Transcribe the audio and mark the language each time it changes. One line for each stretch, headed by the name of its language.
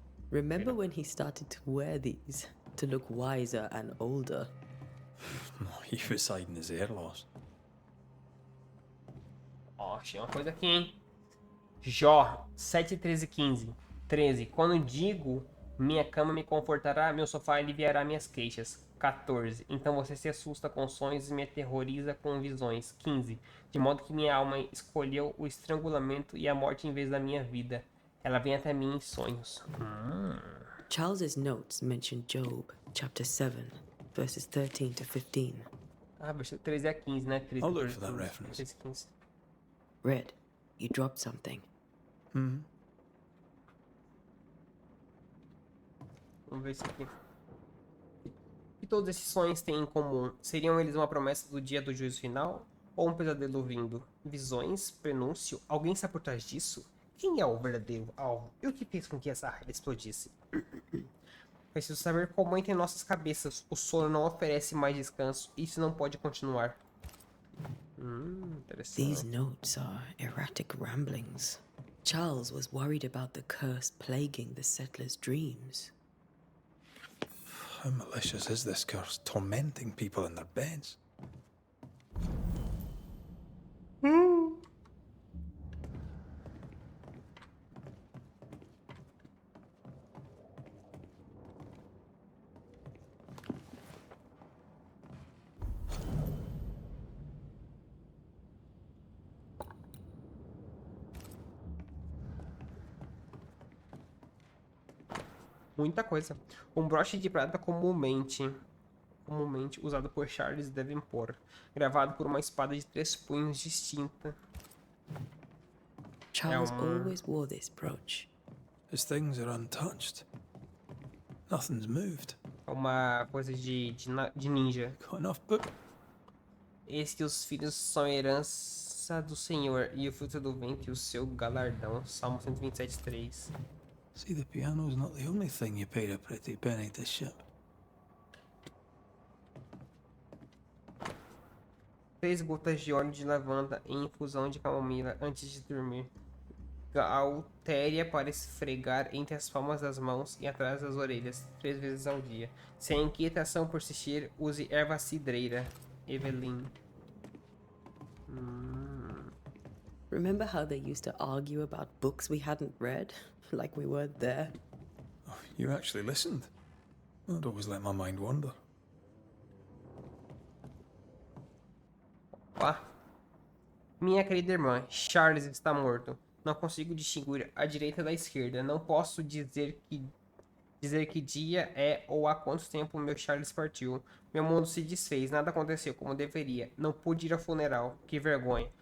English: Remember when he started to wear these to look wiser and older? He was hiding his hair loss.
Portuguese: Ó, achei uma coisa aqui, hein? Jó, 7, 13, 15. 13. Quando digo, minha cama me confortará, meu sofá aliviará minhas queixas. 14. Então você se assusta com sonhos e me aterroriza com visões. 15. De modo que minha alma escolheu o estrangulamento e a morte em vez da minha vida. Ela vem até mim em sonhos.
English: Charles's notes mention Job, chapter 7, verses 13 to 15.
Portuguese: Ah, versículo 13 a 15, né? 13,
English: I'll look for that reference.
Portuguese: 13, 15.
English: Red, you dropped something.
Portuguese: Vamos ver isso aqui. O que todos esses sonhos têm em comum? Seriam eles uma promessa do dia do juízo final? Ou um pesadelo vindo? Visões? Prenúncio? Alguém está por trás disso? Quem é o verdadeiro alvo? E o que fez com que essa raiva explodisse? Preciso saber como entra em nossas cabeças. O sono não oferece mais descanso. Isso não pode continuar. Interessante.
English: These notes are erratic ramblings. Charles was worried about the curse plaguing the settlers' dreams. How malicious is this curse, tormenting people in their beds?
Portuguese: Muita coisa. Um broche de prata comumente usado por Charles Davenport, gravado por uma espada de 3 punhos distinta.
English: Charles always wore this brooch. His things are untouched. Nothing's moved.
Portuguese: É uma coisa de ninja.
English: Got enough book.
Portuguese: Eis que os filhos são herança do Senhor, e o fruto do ventre o seu galardão. Salmo 127, 3.
English: See, the piano's not the only thing you paid a pretty penny to ship.
Portuguese: 3 gotas de óleo de lavanda em infusão de camomila antes de dormir. Galtéria para esfregar entre as palmas das mãos e atrás das orelhas 3 vezes ao dia. Se a inquietação persistir, use erva cidreira. Evelyn.
English: Remember how they used to argue about books we hadn't read? Like we weren't there? Oh, you actually listened. I'd always let my mind wander.
Portuguese: Ó. Minha querida irmã, Charles está morto. Não consigo distinguir a direita da esquerda. Não posso dizer que dia é ou há quanto tempo meu Charles partiu. Meu mundo se desfez, nada aconteceu como deveria. Não pude ir ao funeral. Que vergonha.